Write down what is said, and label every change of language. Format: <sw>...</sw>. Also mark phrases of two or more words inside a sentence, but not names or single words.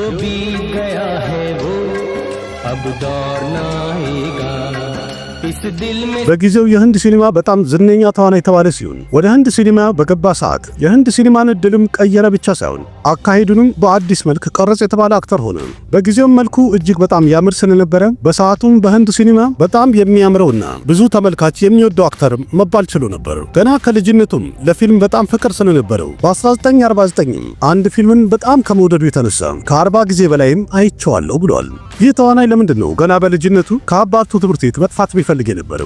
<hi>बीत गया है वो अब दौर ना आएगा इस दिल में</hi> <am>በጊዜው የህንድ ሲኒማ በጣም ዝነኛ ተዋናይ የተባለ ሲሆን ወደ ህንድ ሲኒማ በገባ ሰዓት የህንድ ሲኒማን እድልም ቀየረ ብቻ ሳይሆን አካሄዱንም በአዲስ መልክ ቀረጽ የተባለ አክተር ሆነ። በጊዜው መልኩ እጅግ በጣም ያምር ስለነበረ በሰዓቱም በህንድ ሲኒማ በጣም የሚያምረውና ብዙ ተመልካች የሚወደው አክተር መባል ችሎ ነበር። ገና ከልጅነቱም ለፊልም በጣም ፍቅር ስለነበረው በ1949 አንድ ፊልምን በጣም ከመውደዱ የተነሳ ከ40 ጊዜ በላይም አይቼዋለሁ ብሏል። ይህ ተዋናይ ለምንድነው ገና በልጅነቱ ከአባቱ ትምህርት ቤት መጥፋት ቢፈልግ የነበረው?</am>